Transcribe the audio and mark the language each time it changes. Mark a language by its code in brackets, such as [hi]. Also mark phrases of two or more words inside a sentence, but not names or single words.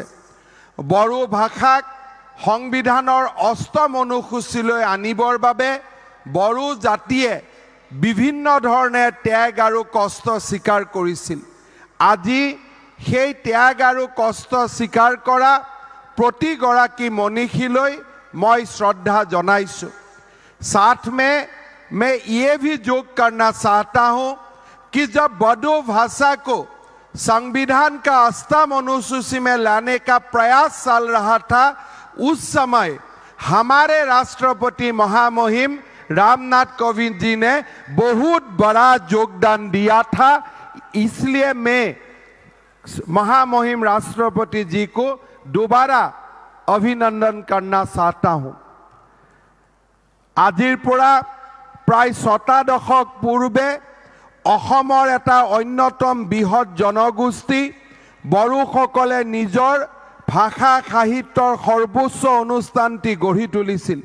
[as] বড়ো ভাষাক সংবিধানৰ 8ম অনুসূচীলৈ আনিবৰ বাবে বড়ো জাতিয়ে বিভিন্ন ধৰণে ত্যাগ আৰু কষ্ট স্বীকাৰ কৰিছিল। আজি সেই ত্যাগ আৰু কষ্ট স্বীকাৰ কৰা প্ৰতিগৰাকী মনীষীলৈ মই শ্ৰদ্ধা জনাইছোঁ। [hi] साथ में मैं ये भी जोग करना चाहता हूँ कि जब बोडो भाषा को संविधान का 8म अनुसूची में लाने का प्रयास चल रहा था, उस समय हमारे राष्ट्रपति महामहिम रामनाथ कोविंद जी ने बहुत बड़ा योगदान दिया था। इसलिए मैं महामहिम राष्ट्रपति जी को दोबारा अभिनंदन करना चाहता हूँ। [as] आजिर পৰা प्राय 6টা দশক পূৰ্বে অসমৰ এটা অন্যতম বৃহৎ জনগোষ্ঠী বড়োসকলে নিজৰ ভাষা সাহিত্যৰ সৰ্বোচ্চ অনুষ্ঠানটি গঢ়ি তুলিছিল।